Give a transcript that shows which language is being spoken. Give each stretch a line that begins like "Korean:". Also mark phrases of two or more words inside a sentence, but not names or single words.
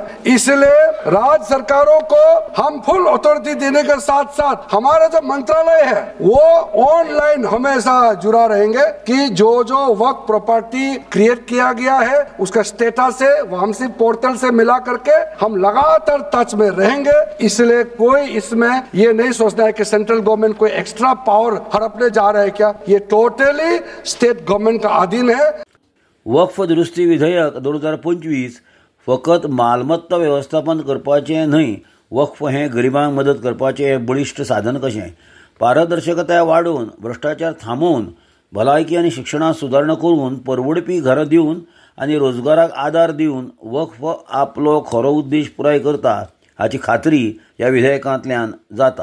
Hindi: इसलिए राज्य सरकारों को हम
English: full authority
Hindi: देने के साथ साथ हमारा जो मंत्रालय है वो ऑनलाइन हमेशा जुड़ा रहेंगे कि जो वक्फ
English: property create
Hindi: किया गया है उसका स्टेटस है वामसी पोर्टल से मिला करके हम लगातार टच में रहेंगे. इसलिए कोई इसमें ये नहीं सोचना है कि
English: central government
Hindi: कोई
English: extra power
Hindi: हड़पने जा रहा है क्या. ये
English: totally state government
Hindi: का अधीन है.
Konkani: वक्फ दुरुस्ती विधेयक 2025 फकत मालमत्ता वेवस्थापन करपाचें न्हय, वक्फ हें गरिबांक मदत करपाचें बळिश्ट साधन कशें. पारदर्शकताय वाडोवन, भ्रष्टाचार थांबोवन, भलायकी आनी शिक्षणांत सुदारणा करून, परवडपी घरां दिवन आनी रोजगाराक आदार दिवन वक्फ आपलो खरो उद्देश पुराय करता हाची खात्री ह्या विधेयकांतल्यान जाता.